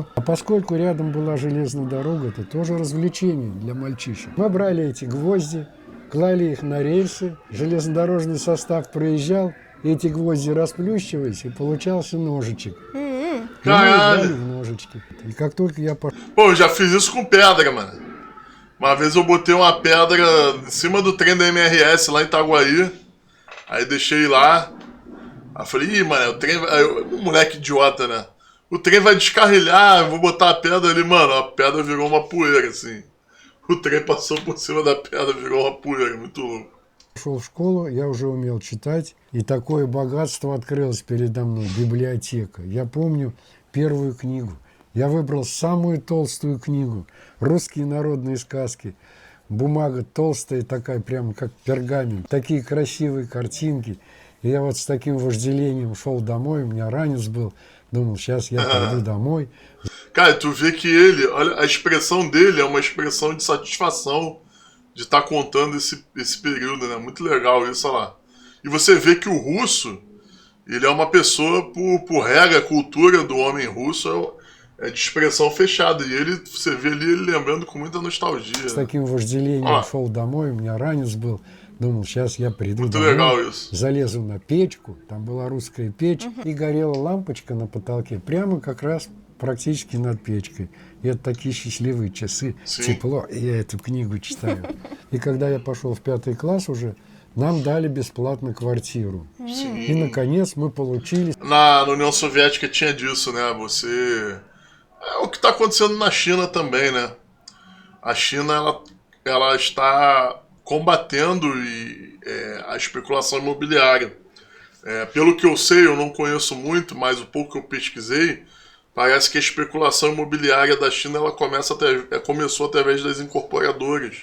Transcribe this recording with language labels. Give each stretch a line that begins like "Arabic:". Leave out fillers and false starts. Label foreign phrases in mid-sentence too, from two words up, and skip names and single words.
Russian: А поскольку рядом была железная дорога, это тоже развлечение для мальчишек. Мы брали эти гвозди, клали их на рельсы, железнодорожный состав проезжал, и эти гвозди расплющивались, и получался ножичек. И мы играли в ножички. E как только я pошел...
Portuguese: Pô, eu já fiz isso com pedra, mano. Uma vez eu botei uma pedra em cima do trem da MRS lá em Itaguaí. Aí deixei lá. Aí falei, ih, mano, o trem vai... Um moleque idiota, né? O trem vai descarrilhar, eu vou botar a pedra ali, mano. A pedra virou uma poeira, assim. O trem passou por cima da pedra, virou uma poeira, muito louco.
Russian: Шел в школу, я уже умел читать, и такое богатство открылось передо мной, библиотека. Я помню первую книгу. Я выбрал самую толстую книгу, русские народные сказки. Бумага толстая такая, прямо как пергамент. Такие красивые картинки. И я вот с таким вожделением шел домой, у меня ранец был. Думал, сейчас я пойду домой.
Portuguese: Cara, tu vê que ele, olha, a expressão dele é uma expressão de satisfação de estar contando esse período, né? Muito legal isso, olha lá. E você vê que o russo, ele é uma pessoa, por regra, a cultura do homem russo é de expressão fechada. E ele, você vê ali ele lembrando com muita nostalgia.
Russian: С таким вожделением шел домой, у меня ранец был. Думал, сейчас я приду домой, залезу на печку, там была русская печь, и горела лампочка на потолке, прямо как раз практически над печкой. И это такие счастливые часы, тепло, и я эту книгу читаю. И когда я пошел в 5 класс уже, нам dали бесплатно квартиру. E, наконец, мы получили...
Portuguese: Na União Soviética tinha disso, né? É o que está acontecendo na China também, né? A China, ela está combatendo a especulação imobiliária. Pelo que eu sei, eu não conheço muito, mas o pouco que eu pesquisei, parece que a especulação imobiliária da China ela começou através das incorporadoras.